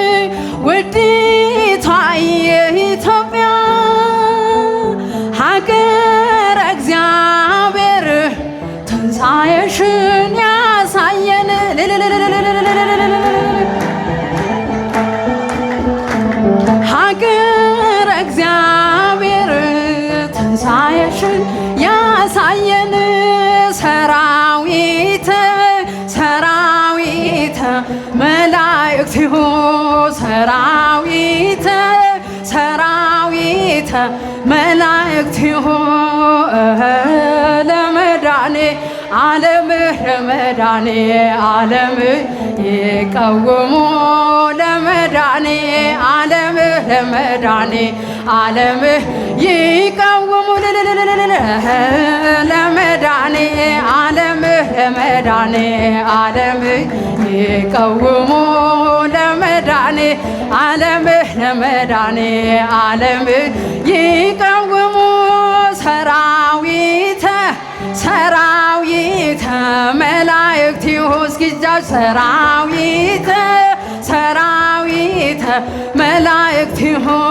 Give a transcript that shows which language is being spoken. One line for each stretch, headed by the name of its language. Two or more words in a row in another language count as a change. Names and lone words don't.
Amharic: ውዲቷ የኢትዮጵያ ሀገረ እግዚአብሔር ትንሣኤሽን ያሳየን ሀገረ እግዚአብሔር ትንሣኤሽን ያሳየን ሰራዊተ
Geez: ሰራዊተ መላእክቲሁ ሰራዊተ ሰራዊተ መላእክቲሁ ለመዳኔ ዓለም ለመዳኔ ዓለም ይቀውሙ ለመዳኔ ዓለም ለመዳኔ ዓለም ይቀውሙ ለመዳኔ ዓለም ለመዳኔ ዓለም ይቀውሙ ለመዳኔ ዓለም ለመዳኔ ዓለም ይቀውሙ ሰራዊተ ሰራዊተ መላእክቲሁ
Amharic: እስኪ እጃችሁ
Geez: ሰራዊተ ሰራዊተ መላእክቲሁ